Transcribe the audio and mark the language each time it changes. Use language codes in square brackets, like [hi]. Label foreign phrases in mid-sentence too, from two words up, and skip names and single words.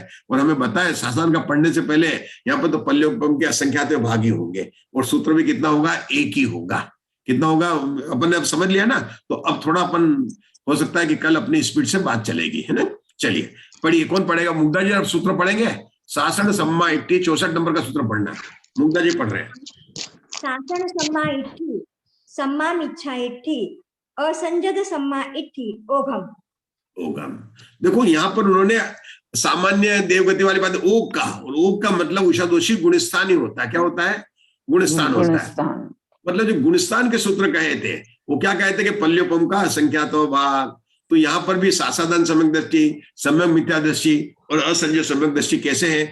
[hi] और हमें बताया सासादान का पढ़ने से पहले यहाँ पर तो पल्योपम के असंख्यात भागी होंगे, और सूत्र भी कितना होगा? एक ही होगा। कितना होगा अपन ने अब समझ लिया ना। तो अब थोड़ा अपन हो सकता है कि कल अपनी स्पीड से बात चलेगी, है ना। चलिए पढ़िए, कौन पढ़ेगा? मुग्धा जी आप सूत्र पढ़ेंगे? [pra] सासण सम्मा इट्ठी [hi] 64 नंबर का सूत्र पढ़ना है। मुग्धा जी पढ़ रहे हैं। [pra] सासण सम्मा इट्ठी सम्मा मिच्छा इट्ठी असंजद सम्मा इट्ठी ओघम। ओघम, [hi] देखो यहाँ पर उन्होंने सामान्य देवगति वाली बात ओग का, और ओग का मतलब उषा दोषी गुणस्थान ही होता है। क्या होता है? गुणस्थान होता है। मतलब जो गुणस्थान के सूत्र कहे थे वो क्या कहते कि पल्योपम का असंख्यातो भाग। तो यहाँ पर भी सासादान सम्यक दृष्टि, सम्यक मिथ्या दृष्टि और असंजय सम्यक दृष्टि कैसे है?